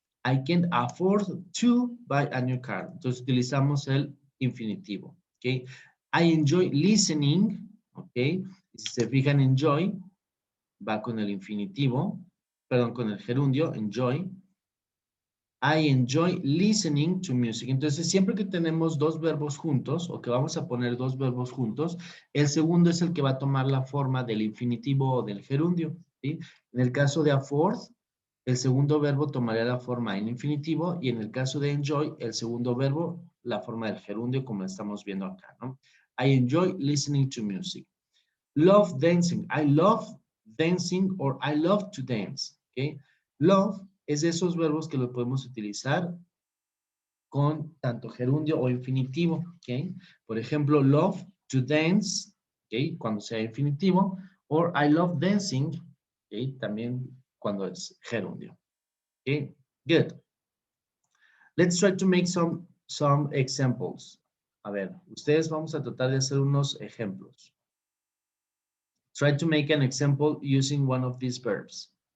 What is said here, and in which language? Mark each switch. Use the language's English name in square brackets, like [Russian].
[English] I can't afford to buy a new car. [Spanish] Entonces utilizamos el infinitivo, okay? [English] I enjoy listening, [Spanish] okay? Si se fijan, enjoy va con el infinitivo, perdón, con el gerundio, enjoy. [English] I enjoy listening to music. [Spanish] Entonces, siempre que tenemos dos verbos juntos, o que vamos a poner dos verbos juntos, el segundo es el que va a tomar la forma del infinitivo o del gerundio, ¿sí? En el caso de afford, el segundo verbo tomaría la forma en infinitivo, y en el caso de enjoy, el segundo verbo, la forma del gerundio, como estamos viendo acá, ¿no? [English] I enjoy listening to music. Love dancing. I love dancing or I love to dance, ¿ok? [Spanish] Love es de esos verbos que lo podemos utilizar con tanto gerundio o infinitivo, ¿ok? Por ejemplo, [English] love to dance, [Spanish] ¿ok? Cuando sea infinitivo, [English] or I love dancing, [Spanish] ¿ok? También cuando es gerundio, ¿ok? [English] Good. Let's try to make some examples. [Spanish] A ver, ustedes vamos a tratar de hacer unos ejemplos. [English] Try to make an example using one of these verbs.